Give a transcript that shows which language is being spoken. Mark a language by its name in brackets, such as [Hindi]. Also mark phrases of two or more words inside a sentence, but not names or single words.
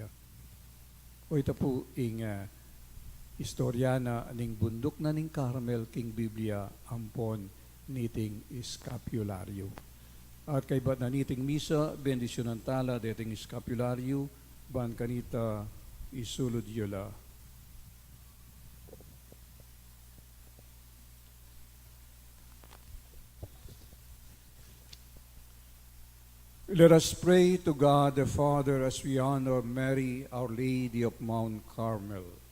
[Pampanga] O ito po ing istorya na ning bundok na ning Carmel king Biblia ampon niting scapularyo. At kay bat na niting misa, bendisyon ng tala, dating scapularyo, ban kanita isulod yola. [English] Let us pray to God the Father as we honor Mary, Our Lady of Mount Carmel.